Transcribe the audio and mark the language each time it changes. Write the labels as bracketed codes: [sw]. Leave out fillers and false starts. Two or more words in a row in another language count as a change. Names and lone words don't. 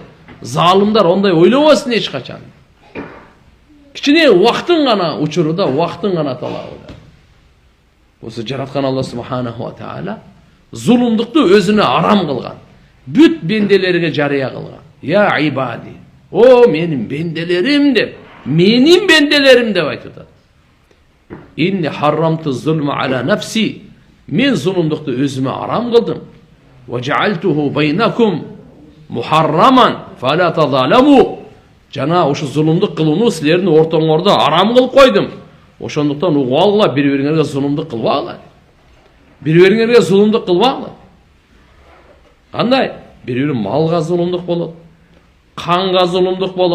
[ky] Залымдар ондай ойлобосун эч качан. Кичине убактын гана учуруда, убактын гана талабыда. Осы жараткан Алла [ar] سبحانه وتعالى [ky] зулумдукту өзүнө арам кылган. Бүт бенделерге жарыя кылган. [ar] يا عبادي, [ky] о менин бенделерим деп, менин бенделерим деп айтып атат. [ar] إني حرمت الظلم على نفسي. [ky] Мен зулумдукту өзүмө арам кылдым. [ar] وجعلته بينكم محرما فلا تظالموا. [ky] Жана ошо зулумдук кылууну силердин ортоңордо арам кылып койдум. Ошондуктан угуп алгыла, бири-бириңерге зулумдук кылбагыла. Бири-бириңерге зулумдук кылбагыла. Кандай? Бири-бири малга зулумдук болот, канга зулумдук болот.